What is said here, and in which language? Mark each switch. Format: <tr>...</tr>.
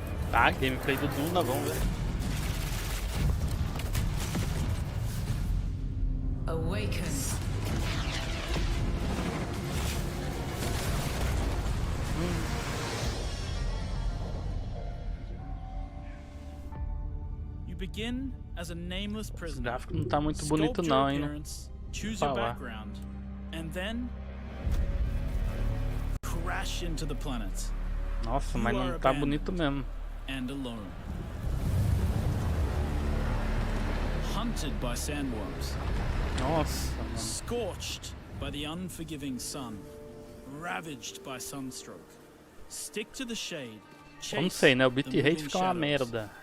<pt>Tá, gameplay do Duna, vamos ver.</pt> <en>Awaken. Begin as a nameless prisoner.</en> <pt>O gráfico não tá muito bonito não, hein?</pt> <en>Choose your background, and then crash into the planet.</en> <pt>Nossa, mas não tá bonito mesmo.</pt> <en>And alone. Hunted by sandworms.</en> <pt>Nossa, mano.</pt> <en>Scorched by the unforgiving sun. Ravaged by sunstroke. Stick to the shade.</en> <pt>Eu não sei, né? O bitrate fica uma merda.</pt>